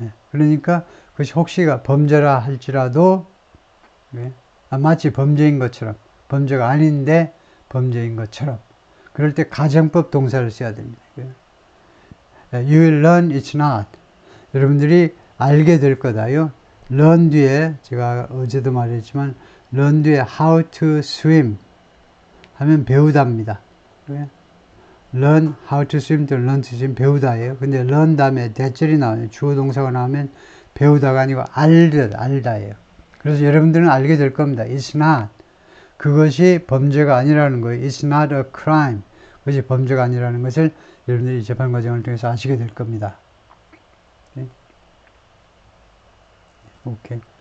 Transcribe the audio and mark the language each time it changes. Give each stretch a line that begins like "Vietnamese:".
Korean: 그러니까 그것이 혹시가 범죄라 할지라도 마치 범죄인 것처럼, 범죄가 아닌데 범죄인 것처럼, 그럴 때 가정법 동사를 써야 됩니다.
English: You will learn it's not.
Korean: 여러분들이 알게 될 거다요. learn 뒤에, 제가 어제도 말했지만 learn 뒤에
English: how to swim
Korean: 하면 배우다입니다.
English: learn how to swim
Korean: 또
English: learn to swim
Korean: 배우다예요. 근데 learn 다음에 대절이 나와요. 주어 동사가 나오면 배우다가 아니고 알다예요. 그래서 여러분들은 알게 될 겁니다.
English: It's not.
Korean: 그것이 범죄가 아니라는 거예요.
English: It's not a crime.
Korean: 그것이 범죄가 아니라는 것을 여러분들이 재판 과정을 통해서 아시게 될 겁니다. 오케이.